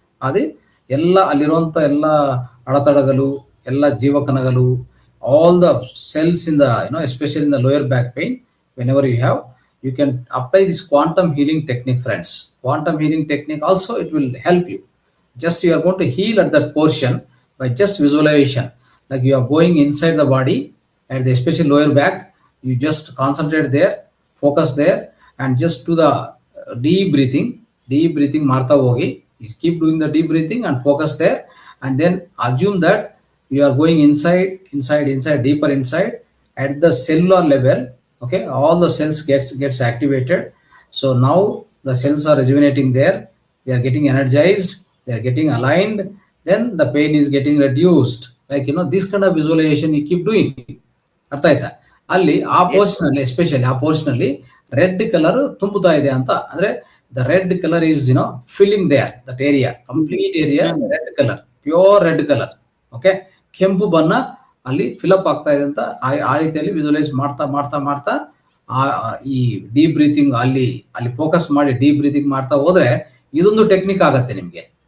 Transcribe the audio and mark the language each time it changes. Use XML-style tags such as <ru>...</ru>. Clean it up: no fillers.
<kn>ಅದೇ ಎಲ್ಲ ಅಲ್ಲಿರುವಂತ ಎಲ್ಲ ಅಡೆತಡೆಗಳು, ಎಲ್ಲ ಜೀವಕಣಗಳು,</kn> <en>All the cells in the especially in the lower back pain, whenever you can apply this quantum healing technique, friends. Quantum healing technique also, it will help you. Just you are going to heal at that portion by just visualization. Like you are going inside the body at the especially lower back, you just concentrate there, focus there, and just do the deep breathing</en> <kn>martha hogi.</kn> <en>You keep doing the deep breathing and focus there, and then assume that you are going inside, deeper inside at the cellular level. Okay, all the cells gets activated. So now the cells are rejuvenating there, they are getting energized, they are getting aligned, then the pain is getting reduced. Like this kind of visualization you keep doing.</en> <kn>ಅರ್ಥ ಆಯ್ತಾ? ಅಲ್ಲಿ ಆ portion ಅಲ್ಲಿ especially ಆ portion ಅಲ್ಲಿ red colour ತುಂಬುತ್ತಾ ಇದೆ ಅಂತ ಅಂದ್ರೆ,</kn> <en>the red colour is filling there that area, complete area red colour,</en> <kn>pure red colour. Okay, ಕೆಂಪು ಬಣ್ಣ ಅಲ್ಲಿ ಫಿಲಪ್ ಆಗ್ತಾ ಇದೆ ಅಂತ ಆ ರೀತಿಯಲ್ಲಿ ವಿಜುವಲೈಸ್ ಮಾಡ್ತಾ ಮಾಡ್ತಾ ಮಾಡ್ತಾ ಈ ಡೀಪ್ ಬ್ರೀತಿಂಗ್ ಅಲ್ಲಿ ಫೋಕಸ್ ಮಾಡಿ ಡೀಪ್ ಬ್ರೀತಿಂಗ್ ಮಾಡ್ತಾ ಹೋದ್ರೆ ಇದೊಂದು ಟೆಕ್ನಿಕ್ ಆಗತ್ತೆ ನಿಮ್ಗೆ.</kn>